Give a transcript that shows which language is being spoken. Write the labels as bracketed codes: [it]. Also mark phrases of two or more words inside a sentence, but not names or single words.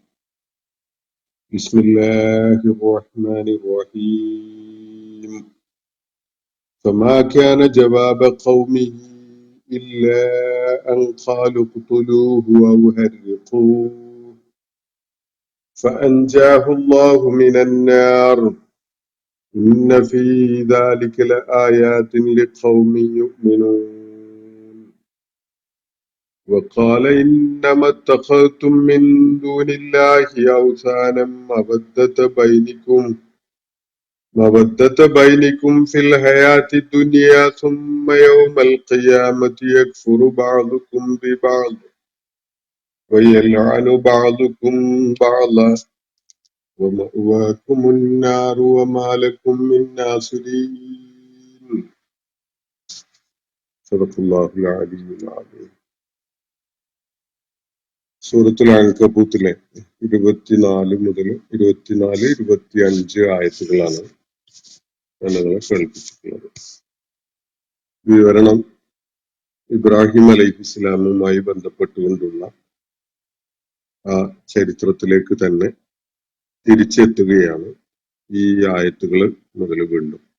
[ar] بسم الله الرحمن الرحيم. فما كان جواب قومه إلا أن قالوا اقتلوه أو حرقوه فأنجاه الله من النار إن في ذلك لآيات لقوم يؤمنون وقال إنما اتخذتم من دون الله أوثانا مودة بينكم في الحياة الدنيا ثم يوم القيامة يكفر بعضكم ببعض ويلعن بعضكم بعضا ومأواكم النار وما لكم من ناصرين. صدق الله العلي العظيم. [ml] സൂറത്തുൽ അൻകബൂത്തിലെ 24 മുതൽ 24-25 ആയത്തുകളാണ് നിങ്ങളെ കേൾപ്പിച്ചിട്ടുള്ളത്. വിവരണം ഇബ്രാഹിം അലൈഹിസ്സലാമുമായി ബന്ധപ്പെട്ടുകൊണ്ടുള്ള ആ ചരിത്രത്തിലേക്ക് തന്നെ തിരിച്ചെത്തുകയാണ് ഈ ആയത്തുകൾ മുതൽ വീണ്ടും.